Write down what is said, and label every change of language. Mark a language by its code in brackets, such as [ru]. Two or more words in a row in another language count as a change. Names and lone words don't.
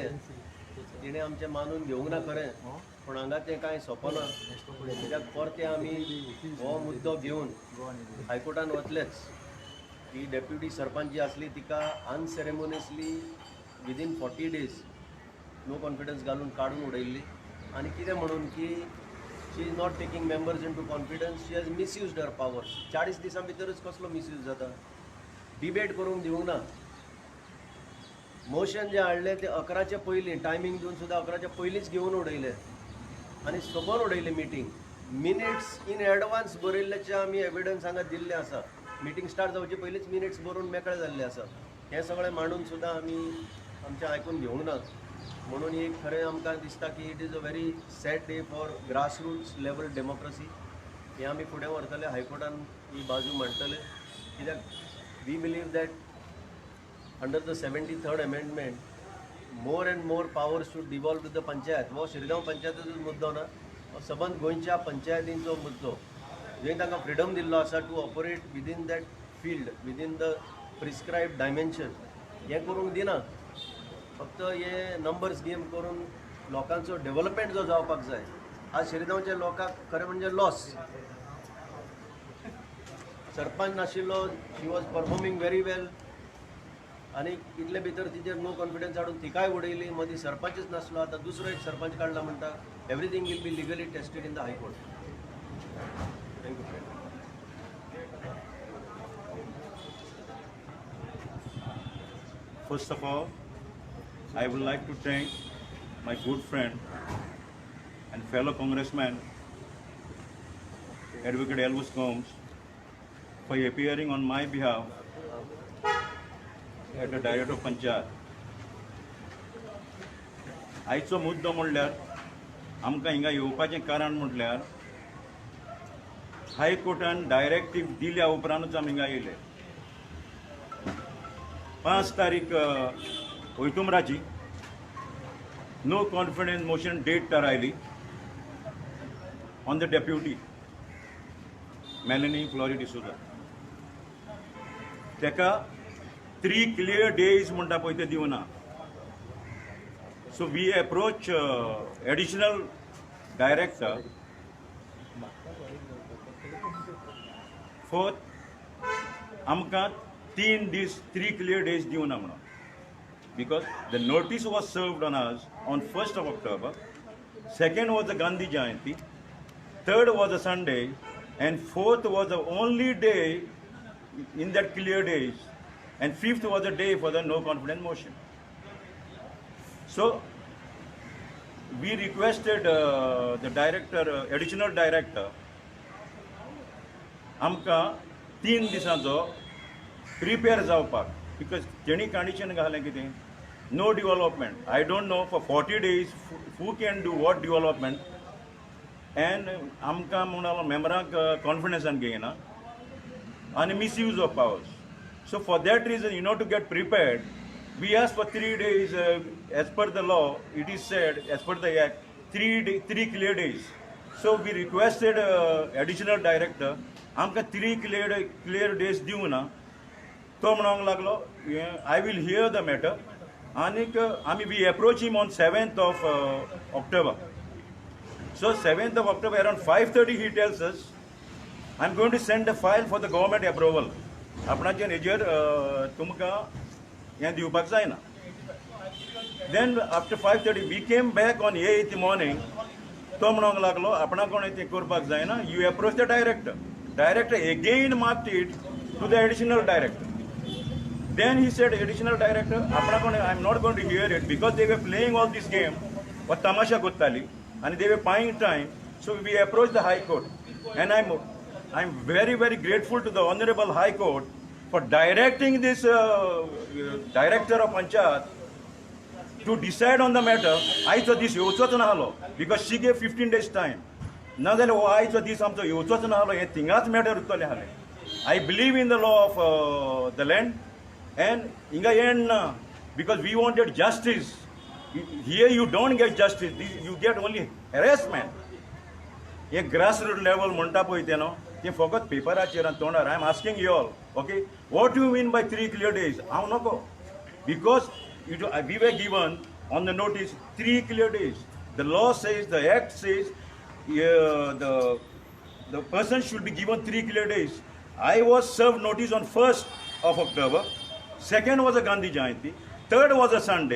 [kok] तिणें आमचें मानून घेवंक ना खरें, पूण हांगा तें कांय सोंपना. कित्याक परते आमी हो मुद्दो घेवन हायकोर्टान वतलेच की डेप्युटी सरपंच जी आसली तिका [en] unceremoniously within 40 days no confidence [kok] घालून काडून उडयल्ली. आनी कितें म्हणून की [en] she is not taking members into confidence, she has misused her powers. [kok] 40 दिसां भितरच कसलो मिसयूज जाता. डिबेट करूंक दिवंक ना. मोशन जे हाडले ते 11चे पयलीं टायमींग दिवन सुद्दां 11च्या पयलींच घेवन उडयले आनी सोबोन उडयले मिटींग. [en] minutes in advance [kok] बरयल्ल्याचे आमी एविडन्स हांगा दिल्ले आसा. [en] meeting start [kok] जावचे पयलींच मिनिट्स बरोवन मेकळे जाल्ले आसा. हें सगळें मांडून सुद्दां आमी आमचें आयकून घेवंक ना. म्हणून एक खरें आमकां दिसता की [en] it is a very sad day for grassroots level democracy. [kok] हें आमी फुडें व्हरतले, हायकोर्टान ही बाजू मांडटले. [en] कित्याक we believe that under the 73rd amendment more and more powers should devolve to the पंचायत. [kok] हो शिरगांव पंचायतीचो मुद्दो ना, हो सबंद गोंयच्या पंचायतींचो मुद्दो. जंय तांकां फ्रिडम दिल्लो आसा [en] to operate within that field, within the prescribed dimension. [kok] हें करूंक दिना. फक्त हे [en] numbers game [kok] करून लोकांचो डेव्हलपमेंट जो जावपाक जाय. आज शिरगांवच्या लोकांक खरें म्हणजे लॉस. सरपंच नाशिल्लो, [en] she was performing very well, [kok] आनी इतले भितर तिचेर [en] no confidence [kok] हाडून तिकाय उडयली. मदीं सरपंचच नासलो, आतां दुसरो एक सरपंच काडला म्हणटा. [en] everything will be legally tested in the High Court. thank you. First of all, I would like to thank my good friend and fellow congressman, Advocate Elvis Combs, for appearing on my behalf at the Director of Panchayat. [kok] आयचो मुद्दो म्हणल्यार आमकां हिंगा येवपाचें कारण म्हटल्यार हायकोर्टान डायरेक्टीव दिल्या उपरांतूच आमी हिंगा येयले. 5 तारीख ऑक्टोबराची [en] no confidence motion date [kok] थारायली [en] on the deputy [kok] मेलनी फ्लोरी डिसोजा. तेका 3 clear days म्हणटा पळय ते दिवना. [en] so we approach additional director for आमकां 3 clear days [kok] दिवना म्हणून. [en] Because the notice was served on us on 1st of October, 2nd was the Gandhi Jayanti, 3rd was a Sunday, and 4th was the only day in that clear days, and 5th was the day for the no confidence motion. So we requested the director, additional director, [kok] आमकां 3 दिसांचो प्रिपेर जावपाक. बिकॉज तेणी कंडिशन घालें कितें, [en] no development. I don't know for 40 days who can do what development. [kok] एंड आमकां म्हणून मेंबरांक कॉन्फिडन्सान घेयना आनी [en] misuse of powers. so for that reason, in order to get prepared, we ask for 3 days as per the law. it is said as per the act 3 clear days. so we requested additional director [kok] आमकां 3 clear days दिवना. तो म्हणूंक लागलो [en] I will hear the matter. [kok] आनीक आमी [en] we approach him on 7th of October. So 7th of October around 5:30 he tells us, I'm going to send a file for the government approval. [kok] आपणाचेर हेजेर तुमकां हें दिवपाक जायना. [en] Then after 5:30, we came back on 8th morning. [kok] तो म्हणूंक लागलो आपणा कोण ते करपाक जायना. [en] You approach the director. Director again marked it to the additional director. Then he said, additional director, [kok] आपणा कोण [en] I'm not going to hear it because they were playing all this game. [kok] व तमाशा कोत्ताली [en] and they were buying time. So we approached the High Court, and I'm very very grateful to the Honorable High Court for directing this director of Panchayat to decide on the matter. [kok] आयचो दीस येवचोच नाहलो [en] because she gave 15 days time. [kok] नाजाल्यार हो आयचो दीस आमचो येवचोच नाहलो हे थिंगाच मॅटर उरतले हाले. [en] I believe in the law of the land, and [kok] hinga end na [en] because we wanted justice. Here you don't get justice. You get only harassment. [kok] हे [en] grassroots level [kok] म्हणटा पळय ते न्हू ते फकत पेपराचेर आनी तोंडार. [en] I am asking you all, okay, what you mean by 3 clear days? [kok] हांव नको, [en] because we were given on the notice 3 clear days. The law says, the act says, the person should be given 3 clear days. I was served notice on 1st of October. 2nd was a Gandhi Jayanti. 3rd was a Sunday.